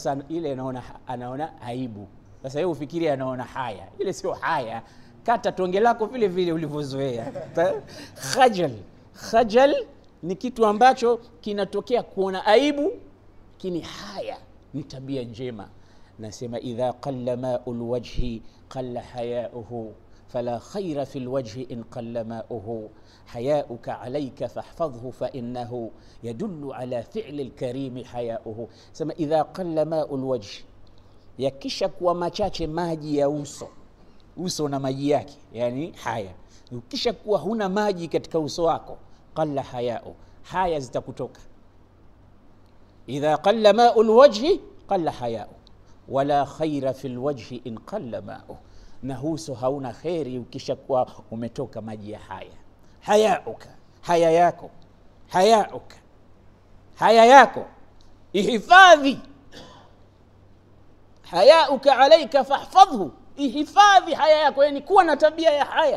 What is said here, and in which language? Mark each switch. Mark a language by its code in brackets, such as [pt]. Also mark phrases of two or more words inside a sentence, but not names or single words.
[sw] Sasa ile anaona aibu. Sasa yeye ufikiri anaona haya, ile sio haya. Kata tonge lako vile vile ulivyozoea. Khajal ni kitu ambacho kinatokea kuona aibu, kini haya ni tabia njema. [ar] Nasema إذا قل ماء الوجه قل حياؤه فلا خير في الوجه إن قل ماؤه حياءك عليك فاحفظه فإنه يدل على فعل الكريم حياؤه. [sw] Sema [ar] إذا قل ماء الوجه, [sw] yakisha kuwa machache maji ya uso na maji yake, yani haya. Ukisha kuwa huna maji katika uso wako, [ar] قل حياء, [sw] haya zitakutoka. [ar] إذا قل ماء الوجه قل حياء ولا خير في الوجه إن قل ماء, [sw] na uso hauna khairi ukisha kuwa umetoka maji ya haya. Haya'uka, haya yako, haya'uka, haya yako ihifadhi. [ar] حياءك عليك فاحفظه, [sw] ihifadhi haya yako, yani kuwa na tabia ya haya.